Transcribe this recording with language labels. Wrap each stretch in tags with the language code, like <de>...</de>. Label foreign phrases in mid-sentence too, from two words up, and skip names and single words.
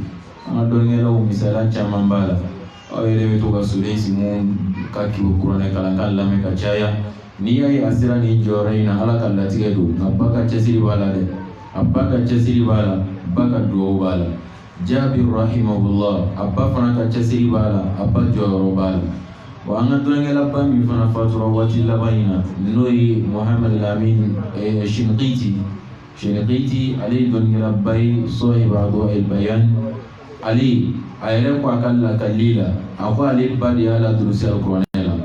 <bm>An ka dɔnnikɛlaw misaliya caman b'a la. Aw yɛrɛ bɛ to ka soden si mun ka kuranɛ kalan ka lamɛn ka caya. N'i y'a ye a sera nin jɔyɔrɔ in na Ala ka latigɛ don, nka ba ka cɛsiri b'a la dɛ, a ba ka cɛsiri b'a la, ba ka duwawu b'a la. Jabir rahimahullah, a ba fana ka cɛsiri b'a la, a ba jɔyɔrɔ b'a la. Wa an ka dɔnnikɛla ba min fana fatura waati laban in na n'o ye Muhammad Amin Shinqiti, ale ye dɔnnikɛla ba ye sahib Adwa'il Bayan. Ale a yɛrɛ ko a ka lakali la, a ko ale ba de y'a ladurusi alikuranɛ la.</bm>